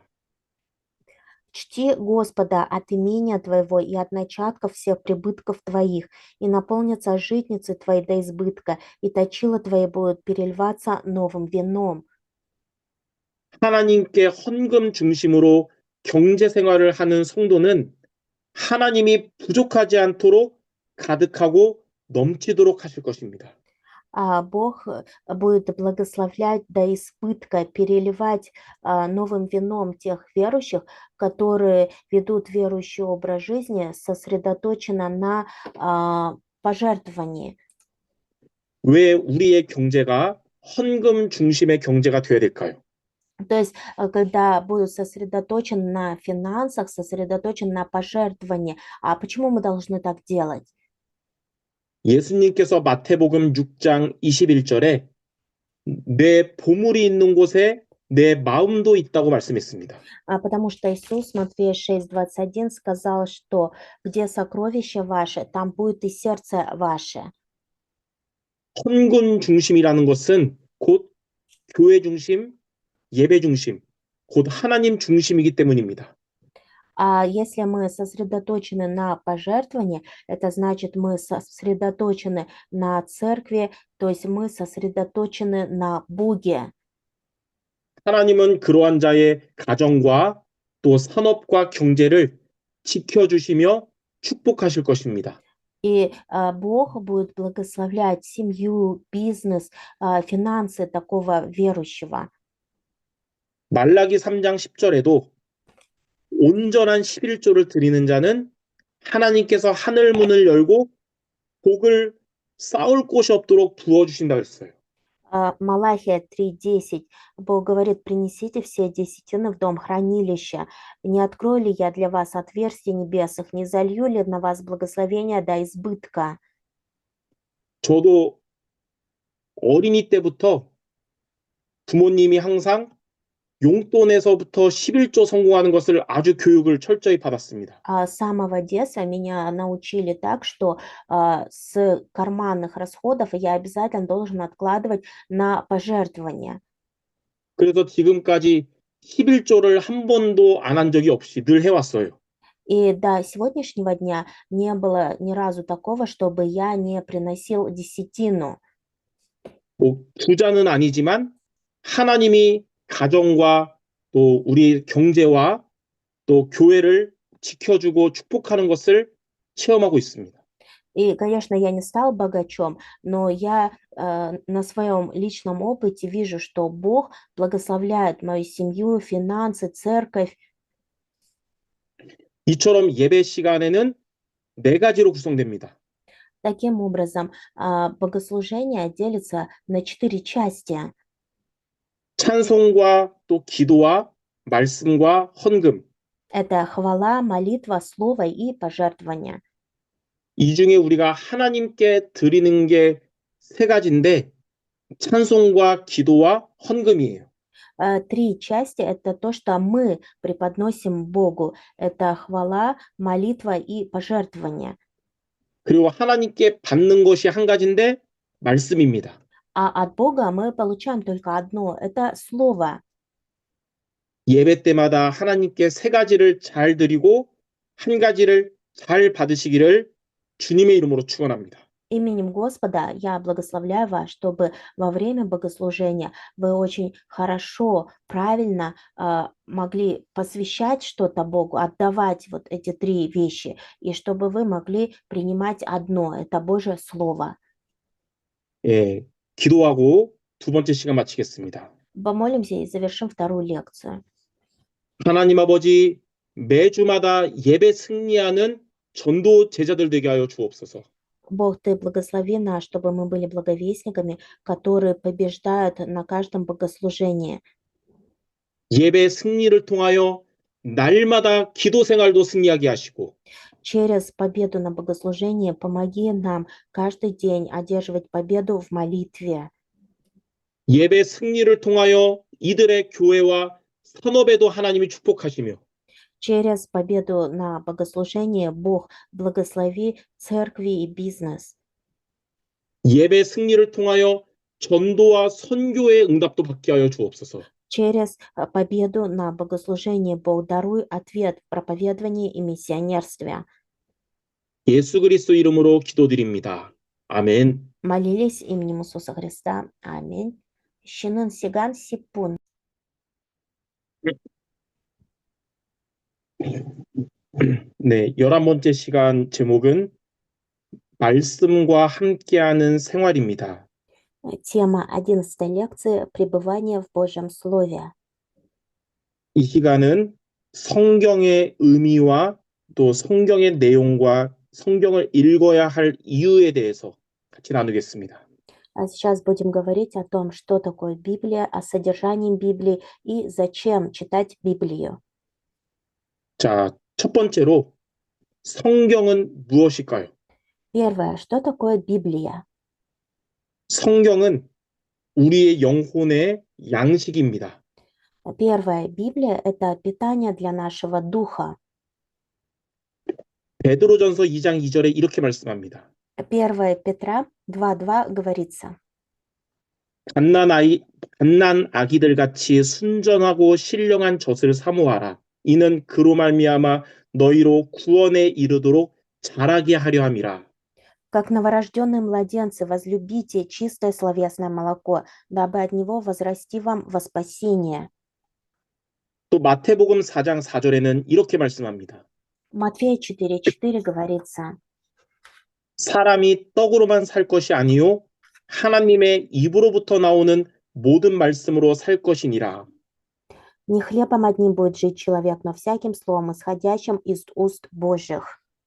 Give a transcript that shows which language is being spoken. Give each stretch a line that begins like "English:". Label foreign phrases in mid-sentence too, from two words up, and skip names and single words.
Russian: «Чти Господа от имения твоего и от начатков всех прибытков твоих, и наполнятся житницы твои до избытка, и точила твои будут переливаться новым вином».
Korean: 하나님께 헌금 중심으로 경제 생활을 하는 성도는 하나님이 부족하지 않도록 가득하고 넘치도록 하실 것입니다.
Russian: Бог будет благословлять до избытка, переливать новым вином тех верующих, которые ведут верующий образ жизни, сосредоточенно на пожертвовании.
Korean: 왜 우리의 경제가 헌금 중심의 경제가 되어야 될까요?
Russian: То есть, когда будут сосредоточены на финансах, сосредоточены на пожертвовании, а почему мы должны так делать?
Korean: 예수님께서 마태복음 6장 21절에 내 보물이 있는 곳에 내 마음도 있다고 말씀했습니다.
Russian: Потому что Иисус, Матфея 6:21, сказал, что где сокровище ваше, там будет и сердце ваше.
Korean: 헌금 중심이라는 것은 곧 교회 중심, 예배 중심, 곧 하나님 중심이기 때문입니다.
Russian: А если мы сосредоточены на пожертвовании, это значит, мы сосредоточены на церкви, то есть мы сосредоточены на Боге.
Korean: 하나님은 그러한 자의 가정과 또 산업과 경제를 지켜주시며 축복하실 것입니다.
Russian: И Бог будет благословлять семью, бизнес, финансы такого верующего.
Korean: 말라기 3장 10절에도 온전한 11조를 드리는 자는 하나님께서 하늘 문을 열고 복을 쌓을 곳이 없도록 부어주신다 그랬어요.
Russian: Малахия 3:10. Бог говорит: принесите все десятины в дом хранилища. Не открою ли я для вас отверстий небесных, не залью ли на вас благословения до избытка?
Korean: 저도 어린이 때부터 부모님이 항상 용돈에서부터 11조 성공하는 것을 아주 교육을 철저히 받았습니다.
Russian: С самого детства меня научили так, что с карманных расходов я обязательно должен откладывать на пожертвования.
Korean: 그래서 지금까지 11조를 한 번도 안 한 적이 없이 늘 해왔어요.
Russian: И до сегодняшнего дня не было ни разу такого, чтобы я не приносил десятину.
Korean: 뭐 부자는 아니지만 하나님이 가정과 또 우리 경제와 또 교회를 지켜주고 축복하는 것을 체험하고 있습니다.
Russian: И, конечно, я не стал богачом, но я на своем личном опыте вижу, что Бог благословляет мою семью, финансы, церковь.
Korean: 이처럼 예배 시간에는 네 가지로 구성됩니다.
Russian: Таким образом, богослужение делится на 4 части.
Korean: 찬송과 또 기도와 말씀과 헌금.
Russian: Это хвала, молитва, слово и пожертвование.
Korean: 이 중에 우리가 하나님께 드리는 게 세 가지인데 찬송과 기도와 헌금이에요.
Russian: 3 части– это то, что мы преподносим Богу. Это хвала, молитва и пожертвование.
Korean: 그리고 하나님께 받는 것이 한 가지인데 말씀입니다.
Russian: А от Бога мы получаем только одно – это Слово.
Korean: 예배 때마다 하나님께 세 가지를 잘 드리고 한 가지를 잘 받으시기를 주님의 이름으로 축원합니다.
Russian: Именем Господа я благословляю вас, чтобы во время богослужения вы очень хорошо, правильно могли посвящать что-то Богу, отдавать вот эти три вещи, и чтобы вы могли принимать одно – это Божье Слово.
Korean: 예, 기도하고 두 번째 시간 마치겠습니다.
Russian: Помолимся и завершим вторую лекцию.
Korean: 하나님 아버지, 매주마다 예배 승리하는 전도 제자들 되게 하여 주옵소서.
Russian: Бог, Ты благослови нас, чтобы мы были благовестниками, которые побеждают на каждом богослужении.
Korean: 예배 승리를 통하여 날마다 기도 생활도 승리하게 하시고
Russian: Через победу на богослужении помоги нам каждый день одерживать победу в молитве.
Korean: 예배 승리를 통하여 이들의 교회와 산업에도 하나님이 축복하시며
Russian: Через победу на богослужении Бог благослови церкви и бизнес.
Korean: 예배 승리를 통하여 전도와 선교의 응답도 받게 하여 주옵소서.
Russian: Через победу на богослужении Бог даруй ответ в проповедовании и миссионерстве.
Korean: 예수 그리스도 이름으로 기도드립니다. 아멘.
Russian: Молились именем Иисуса Христа.
Korean: Аминь. 쉬는 시간 십분. 네, 11번째 시간 제목은 말씀과 함께하는 생활입니다.
Russian: Тема 11 лекции «Пребывание в Божьем Слове».
Korean: 이 시간은 성경의 의미와 또 성경의 내용과 성경을 읽어야 할 이유에 대해서 같이 나누겠습니다.
Russian: А сейчас будем говорить о том, что такое Библия, о содержании Библии и зачем читать Библию.
Korean: 자, 첫 번째로 성경은 무엇일까요?
Russian: Первое, что такое Библия?
Korean: 성경은 우리의 영혼의 양식입니다.
Russian: Первое, Библия– это питание для нашего духа.
Korean: 베드로전서 2장 2절에 이렇게 말씀합니다.
Russian: 1 Петра 2:2 говорится:
Korean: 갓난 아기들 같이 순전하고 신령한 젖을 사모하라. 이는 그로 말미암아 너희로 구원에 이르도록 자라게 하려 함이라.
Russian: «Как новорожденные младенцы, возлюбите чистое словесное молоко, дабы от него возрасти вам во спасение».
Korean: 또 마태복음 4장 4절에는 이렇게 말씀합니다.
Russian: Матфея 4:4 говорится:
Korean: 사람이 떡으로만 살 것이 아니요 하나님의 입으로부터 나오는 모든 말씀으로 살 것이니라. «Не хлебом одним будет жить человек, но всяким словом, исходящим из уст Божьих».